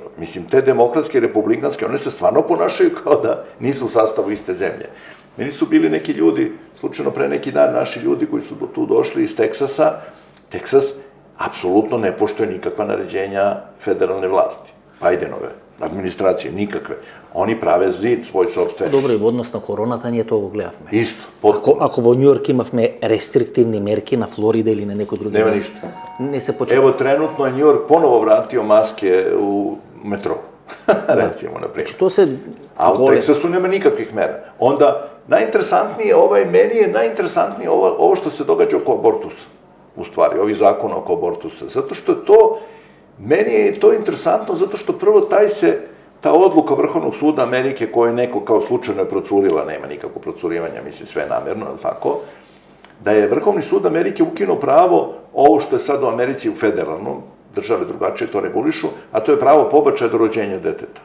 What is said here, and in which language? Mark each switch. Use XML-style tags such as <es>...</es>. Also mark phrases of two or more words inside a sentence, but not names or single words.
<sr>Mislim, te demokratske i republikanske, one se stvarno ponašaju kao da nisu u sastavu iste zemlje. Meni su bili neki ljudi, slučajno pre neki dan, naši ljudi koji su tu došli iz Teksasa. Teksas apsolutno ne poštuje nikakva naređenja federalne vlasti, Bajdenove administracije, nikakve. Oni prave zid, svoj sopstveni.</sr> <mk>Добро, и во однос на короната ние тоа го гледавме.</mk> <sr>Isto, potpuno.</sr> <mk>Ако во Њујорк имавме рестриктивни мерки, на Флорида или на некој други Нема места, ништо. не се почува.</mk> <sr>Evo, trenutno je New York ponovo vratio maske u metro, recimo, na primjer.</sr> <mk>Тоа се</mk> <sr>A u Teksasu nema nikakvih mera. Onda, najinteresantnije, meni je najinteresantnije ovo što se događa oko abortusa, u stvari, ovih zakona oko abortusa. Zato što je to, meni je to interesantno, zato što prvo ta odluka Vrhovnog suda Amerike koju neko kao slučajno je procurila, nema nikakvo procurivanja, mislim sve namerno, je li tako, da je Vrhovni sud Amerike ukinuo pravo, ovo što je sad u Americi u federalnom, države drugačije to regulišu, a to je pravo pobačaja do rođenja deteta.</sr>